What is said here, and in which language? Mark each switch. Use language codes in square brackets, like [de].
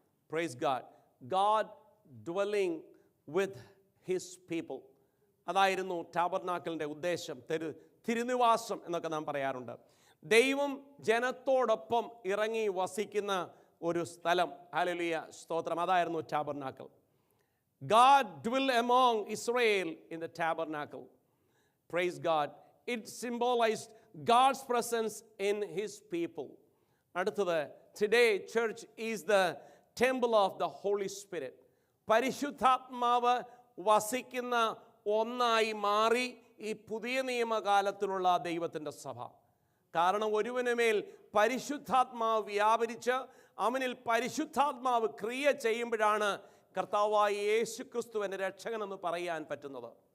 [en] Praise God. God dwelling with his people. [ml] അതായിരുന്നു ടാബർനാക്കിളിൻ്റെ ഉദ്ദേശം. തിരുനിവാസം എന്നൊക്കെ നാം പറയാറുണ്ട്. ദൈവം ജനത്തോടൊപ്പം ഇറങ്ങി വസിക്കുന്ന ഒരു സ്ഥലം. ഹല്ലേലൂയ, സ്തോത്രം. അതായിരുന്നു tabernacle. [en] God dwell among Israel in the tabernacle. Praise God. It symbolized God's presence in his people. [ml] അടുത്തത്, [en] today church is the temple of the Holy Spirit. [ml] പരിശുദ്ധാത്മാവ് വസിക്കുന്ന ഒന്നായി മാറി ഈ പുതിയ നിയമകാലത്തിലുള്ള ദൈവത്തിൻ്റെ സഭ. കാരണം ഒരുവനുമേൽ പരിശുദ്ധാത്മാവ് വ്യാപരിച്ച് അവനിൽ പരിശുദ്ധാത്മാവ് ക്രിയ ചെയ്യുമ്പോഴാണ് കർത്താവായ യേശു ക്രിസ്തുവിൻ്റെ രക്ഷകനെന്ന് പറയാൻ പറ്റുന്നത്.